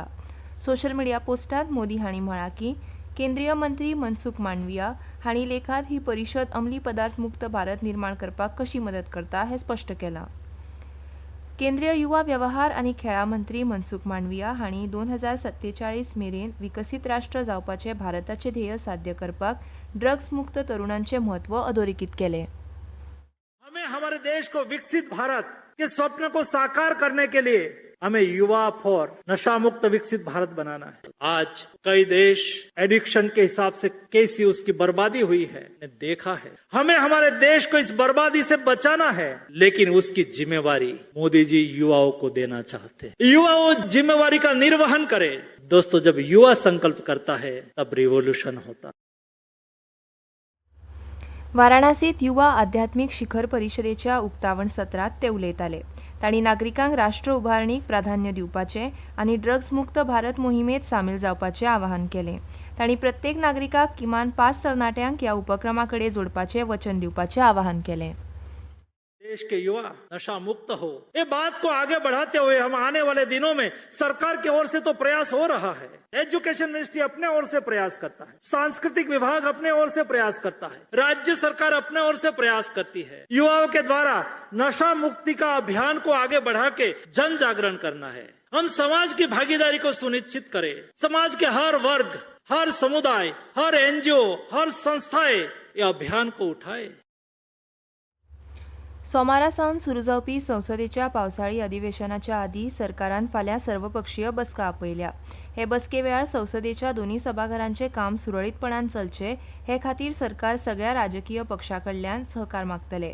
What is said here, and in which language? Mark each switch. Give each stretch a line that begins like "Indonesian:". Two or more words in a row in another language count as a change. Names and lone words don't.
English: social media
Konkani: पोस्टांत मोदी हांणी म्हळां की केंद्रीय मंत्री मनसुख मांडविया हांणी लेखांत ही परिशद अंमली पदार्थ मुक्त भारत निर्माण करपाक कशी मदत करता हें स्पश्ट केलां. केंद्रीय युवा वेवहार आनी खेळां मंत्री मनसुख मांडविया हांणी 2047 मेरेन विकसीत राष्ट्र जावपाचे भारताचे ध्येय साध्य करपाक ड्रग्स मुक्त तरुणांचे महत्व अधोरेखित केले.
Hindi: हमें हमारे देश को विकसित भारत के स्वप्न को साकार करने के लिए हमें युवा फॉर नशा मुक्त विकसित भारत बनाना है. आज कई देश एडिक्शन के हिसाब से कैसी उसकी बर्बादी हुई है देखा है. हमें हमारे देश को इस बर्बादी से बचाना है, लेकिन उसकी जिम्मेवारी मोदी जी युवाओं को देना चाहते हैं. युवाओं जिम्मेवारी का निर्वहन करे. दोस्तों, जब युवा संकल्प करता है तब रिवॉल्यूशन होता.
Konkani: वाराणसीत युवा आध्यात्मिक शिखर परिशदेच्या उक्तावण सत्रात ते उलयताले. तांणी नागरिकांक राष्ट्र उभारणीक प्राधान्य दिवपाचें आनी ड्रग्स मुक्त भारत मोहिमेंत सामील जावपाचें आवाहन केलें. तांणी प्रत्येक नागरिकाक किमान 5 तरणाट्यांक ह्या उपक्रमा कडेन जोडपाचें वचन दिवपाचें आवाहन केलें.
Hindi: देश के युवा नशा मुक्त हो, ये बात को आगे बढ़ाते हुए हम आने वाले दिनों में सरकार की ओर से तो प्रयास हो रहा है.
English: education ministry
Hindi: अपने ओर से प्रयास करता है, सांस्कृतिक विभाग अपने ओर से प्रयास करता है, राज्य सरकार अपने ओर से प्रयास करती है. युवाओं के द्वारा नशा मुक्ति का अभियान को आगे बढ़ा के जन जागरण करना है. हम समाज की भागीदारी को सुनिश्चित करें. समाज के हर वर्ग, हर समुदाय, हर एनजीओ, हर संस्थाएं ये अभियान को उठाए.
Konkani: सोमारा सावन सुरू जावपी संसदेच्या पावसाळी अधिवेशनाच्या आदी सरकारान फाल्यां सर्वपक्षीय बसका आपयल्या. हे बसके वेळार संसदेच्या दोन्ही सभाघरांचे काम सुरळीतपणान चलचे हे खातीर सरकार सगळ्या राजकीय पक्षां कडल्यान सहकार मागतले.